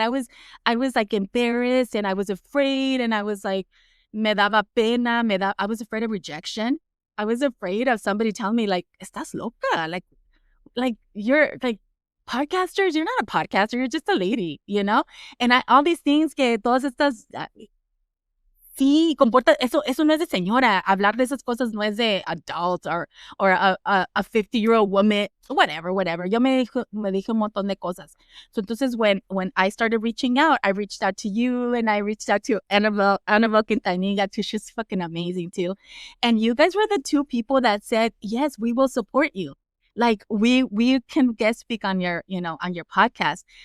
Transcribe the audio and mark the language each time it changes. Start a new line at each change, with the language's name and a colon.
English: I was like embarrassed, and I was afraid, and I was like,
Spanish: me daba pena,
English: I was afraid of rejection. I was afraid of somebody telling me, like,
Spanish: estás loca,
English: like you're like, podcasters, you're not a podcaster, you're just a lady, you know? And all these things
Spanish: que todas estas, sí, comporta, eso no es de señora. Hablar de esas cosas no es de
English: adult or a 50-year-old woman, whatever.
Spanish: Yo me dije un montón de cosas.
English: So entonces when I started reaching out, I reached out to you, and I reached out to Annabelle Quintanilla too. She's fucking amazing too. And you guys were the two people that said, yes, we will support you. Like, we can guest speak on your, you know, on your podcast.